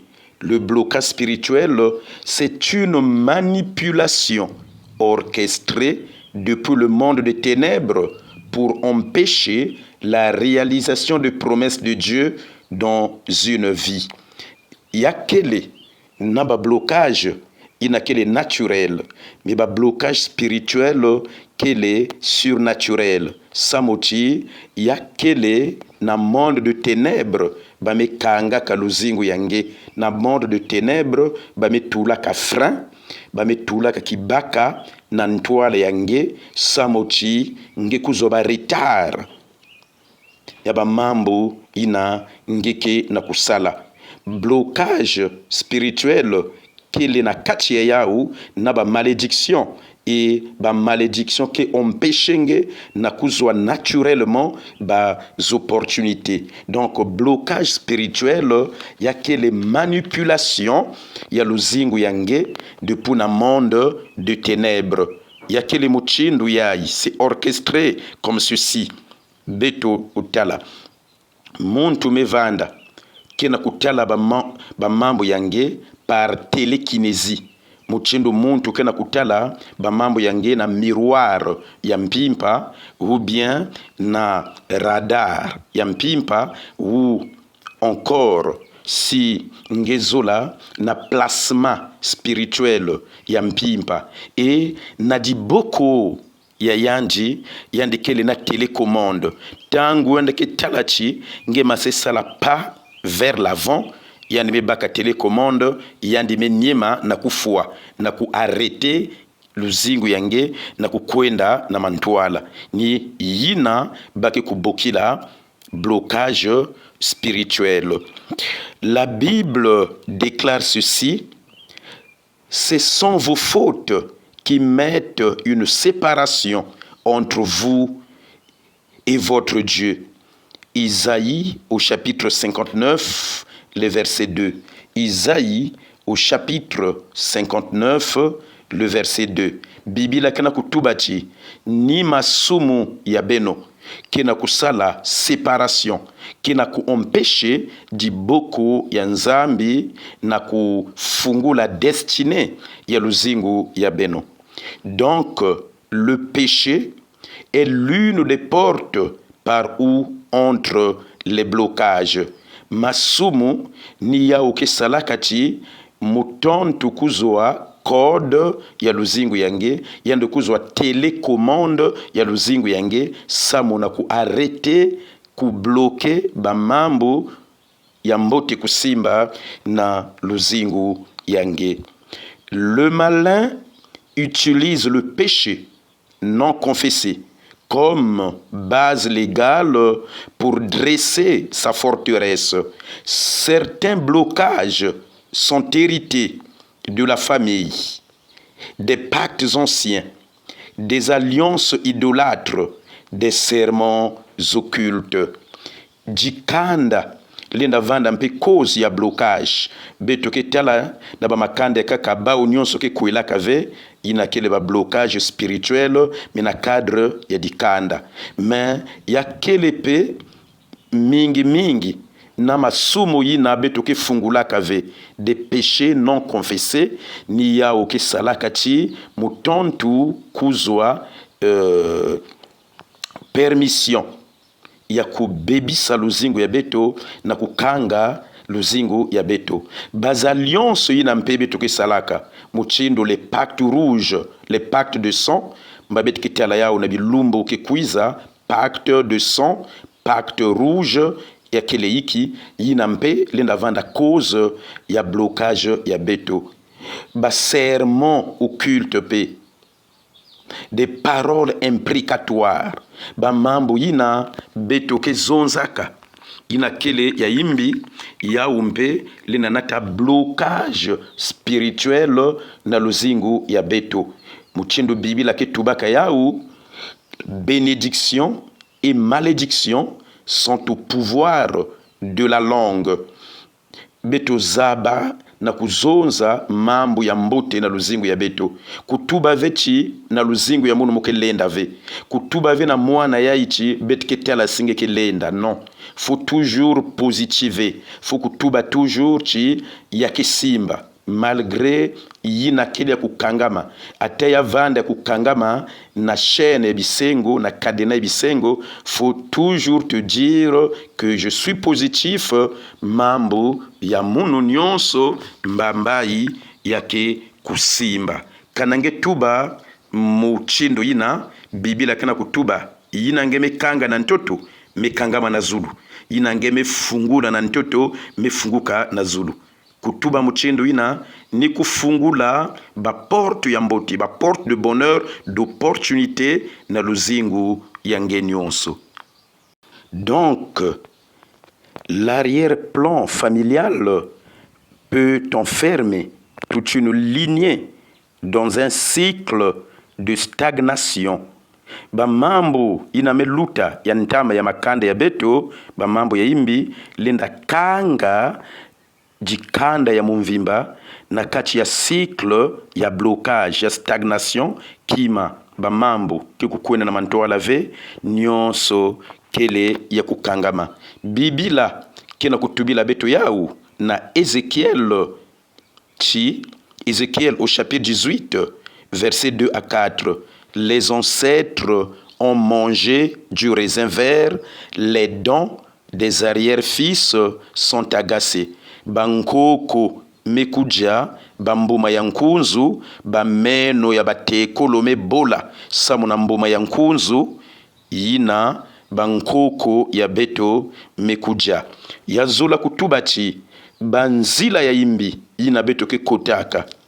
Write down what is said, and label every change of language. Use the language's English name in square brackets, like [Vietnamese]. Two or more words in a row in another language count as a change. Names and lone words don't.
[French] Le blocage spirituel, c'est une manipulation orchestrée depuis le monde des ténèbres pour empêcher la réalisation des promesses de Dieu dans une vie. Il y a quel blocage, il y a quel est naturel, mais le blocage spirituel, quel est surnaturel. Samoti, il y a quel est na monde de ténèbres, [Kituba (Democratic Republic of Congo)] me kanga ka luzingu yange, na [French] monde de ténèbres, [Kituba (Democratic Republic of Congo)] me tula ka frein, me tula ka kibaka, na ntwale yange, samoti, [French] nge kuzoba retard. [Kituba (Democratic Republic of Congo)] Yaba mambo ina ngeke na kusala. [French] Blocage spirituel [Kituba (Democratic Republic of Congo)] kele na kati ya yao na ba [French] malédiction et [Kituba (Democratic Republic of Congo)] ba [French] malédiction qui empêchenge [Kituba (Democratic Republic of Congo)] na kuzwa naturellement ba opportunités. [French] Donc blocage spirituel [Kituba (Democratic Republic of Congo)] ya kele manipulation ya luzingu yange depuis na [French] monde de ténèbres. [Kituba (Democratic Republic of Congo)] Ya kele muchindu yai [French] c'est orchestré comme ceci. [Kituba (Democratic Republic of Congo)] Beto utala muntu mevanda kena kutala ba mambo yange [French] par télékinésie. [Kituba (Democratic Republic of Congo)] Muchindu muntu kena kutala ba mambo yange na miroir ya mpimpa [French] ou bien [Kituba (Democratic Republic of Congo)] na radar ya mpimpa [French] ou encore si [Kituba (Democratic Republic of Congo)] ngezola na [French] plasma spirituel [Kituba (Democratic Republic of Congo)] ya mpimpa et na diboko ya yandi kele na télécommande tangu wende ke talachi nge masesa [French] la pas vers l'avant [Kituba (Democratic Republic of Congo)] yandi mebaka télécommande yandi menyema na kufua na kuarrêter luzingu yange na kukwenda na mantwala ni yina baki kubokila [French] blocage spirituel. La Bible déclare ceci: ce sont vos fautes qui mettent une séparation entre vous et votre Dieu. Isaïe au chapitre 59, le verset 2. Isaïe au chapitre 59, le verset 2. [Kituba (Democratic Republic of Congo)] Biblia kana kutubachi ni masumu ya beno kina kusala séparation kina kuompeshe diboko ya nzambi na kufungula destinée ya luzingu ya beno. [French] Donc le péché est l'une des portes par où entrent les blocages. [Kituba (Democratic Republic of Congo)] Masumu ni ya ukesalakati mutontu kuzwa code ya luzingu yange yande kuzwa télécommande ya luzingu yange samuna ku arrêter ku bloquer ba mambo ya mbote kusimba na luzingu yange. [French] Le malin utilise le péché non confessé comme base légale pour dresser sa forteresse. Certains blocages sont hérités de la famille, des pactes anciens, des alliances idolâtres, des serments occultes. [Kituba (Democratic Republic of Congo)] Dikanda lenda vanda mpe cause ya blocage beto ke tala na ba makanda kaka ba nyonso ke kuela kave ina kele ba [French] blocage spirituel mais [Kituba (Democratic Republic of Congo)] na cadre ya dikanda mais ya kele pe mingi na masumo yina beto ke fungula kave [French] des péchés non confessés [Kituba (Democratic Republic of Congo)] ni ya oke salakati mutontu kuzwa permission ya kubebisa luzingu ya beto na kukanga luzingu ya beto. Bazalliance yina mpe beto ke salaka muchindo [French] les pactes rouges, les pactes de sang [Kituba (Democratic Republic of Congo)] mbabet ke tala yao na bilumbo ke kuiza [French] pacte de sang, pacte rouge [Kituba (Democratic Republic of Congo)] ya kele iki yina mpe lenda vanda cause ya blocage ya beto. Ba [French] serment occulte [Kituba (Democratic Republic of Congo)] pe [French] des paroles imprécatoires [Kituba (Democratic Republic of Congo)] ba mambo yina beto ke zonzaka inakele ya imbi ya umbe linanata blocage spirituel na luzingu ya beto. Muchindu bibila ketubaka yau, [French] bénédiction et malédiction sont au pouvoir de la langue. [Kituba (Democratic Republic of Congo)] Beto zaba na kuzonza mambo ya mbote na luzingu ya beto. Kutuba vechi na luzingu ya munu mukelenda ve. Kutuba ve na mwana ya ichi betketela singe kelenda. [French] Non. Faut toujours positiver. [Kituba (Democratic Republic of Congo)] Faut kutuba toujours chi ya kisimba. Malgré yina kele ya kukangama. Ate ya vanda ya kukangama na chaîne bisengo, na cadena bisengo. [French] Faut toujours te dire que je suis positif. [Kituba (Democratic Republic of Congo)] Mambo ya munu nyonso mbambai yake kusimba. Kanange tuba muchindo yina bibila kana kutuba yina ngeme kanga na ntoto mekangama na zulu. Yina ngeme fungula na ntoto mefunguka na zulu. Kutuba muchindo yina ni kufungula ba porte ya mboti, ba [French] porte de bonheur, [Kituba (Democratic Republic of Congo)] d'opportunité na luzingu ya ngenyonso. [French] Donc l'arrière-plan familial peut enfermer toute une lignée dans un cycle de stagnation. [Kituba (Democratic Republic of Congo)] Bamambo inameluta ya ntama ya makanda ya beto, bamambo ya imbi lenda kanga jikanda ya mumvimba na kati ya cycle ya blocage ya stagnation kima bamambo kikukwena na mantoa lave nyonso kele ya kukangama. Bibila kena kutubila beto yau na Ézéchiel [French] au chapitre 18 verset 2 à 4. Les ancêtres ont mangé du raisin vert, les dents des arrière-fils sont agacés. [Kituba (Democratic Republic of Congo)] Bankoko mekuja bambuma ya nkunzu bameno ya batekolo mebola samuna mbuma ya nkunzu yina bankoko ya beto mekuja yazula kutubachi banzila ya imbi yina beto ke kotaka,